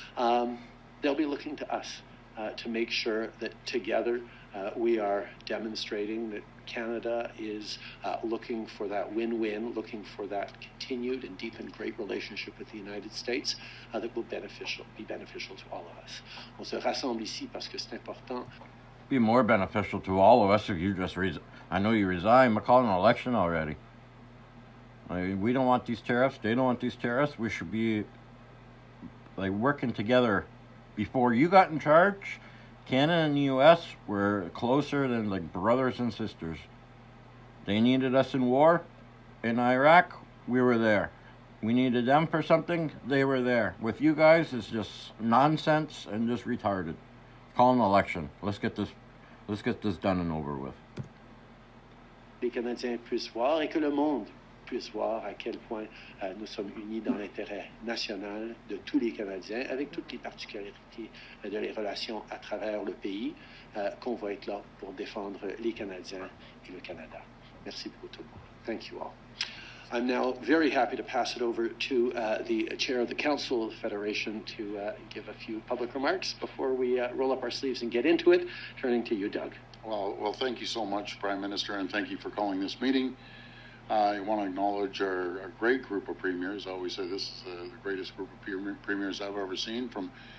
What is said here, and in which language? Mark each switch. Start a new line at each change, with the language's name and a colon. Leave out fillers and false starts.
English: They'll be looking to us to make sure that together we are demonstrating that Canada is looking for that win-win, looking for that continued and deep and great relationship with the United States that will be beneficial to all of us.
French: On se rassemble ici parce que c'est important.
English: Be more beneficial to all of us if you just I know you resign, but call an election already. We don't want these tariffs. They don't want these tariffs. We should be working together. Before you got in charge, Canada and the U.S. were closer than brothers and sisters. They needed us in war. In Iraq, we were there. We needed them for something, they were there. With you guys, it's just nonsense and just retarded. Call an election. Let's get this done and over with.
French: Les Canadiens puissent voir et que le monde puisse voir à quel point nous sommes unis dans l'intérêt national de tous les Canadiens, avec toutes les particularités de les relations à travers le pays, qu'on va être là pour défendre les Canadiens et le Canada. Merci beaucoup tout le monde.
English: Thank you all. I'm now very happy to pass it over to the chair of the Council of the Federation to give a few public remarks before we roll up our sleeves and get into it. Turning to you, Doug. Well, thank you so much, Prime Minister, and thank you for calling this meeting. I want to acknowledge our great group of premiers. I always say this is the greatest group of premiers I've ever seen, from